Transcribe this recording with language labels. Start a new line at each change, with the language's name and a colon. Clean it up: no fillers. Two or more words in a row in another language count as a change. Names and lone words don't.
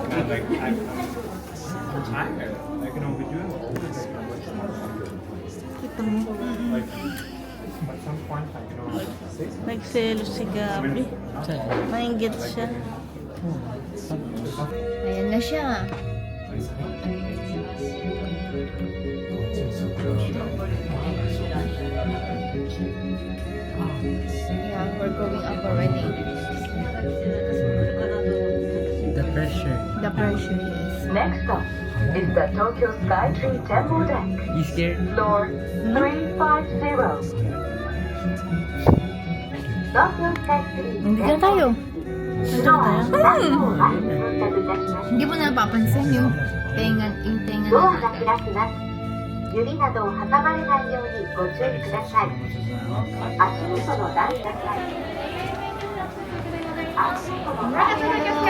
English: I'm tired. I can only do
Filipino: Kita mo.
English: like at some point I can only sit.
Filipino: Nagselos si Gabi. Maingit siya. Ayan na siya.
English: Yeah, we're going up already. The pressure. The pressure is. Next stop is the Tokyo Skytree Temple Deck, You scared? floor 350. Tokyo Skytree
Filipino: Hindi na tayo.
English: Temple
Filipino: hindi mo na napapansin yung tenga
Japanese: ドア
Filipino: na
Japanese: が
Filipino: natin.
Japanese: 開きます。指などを挟まれないようにご注意ください。足元の段差から足元の段差から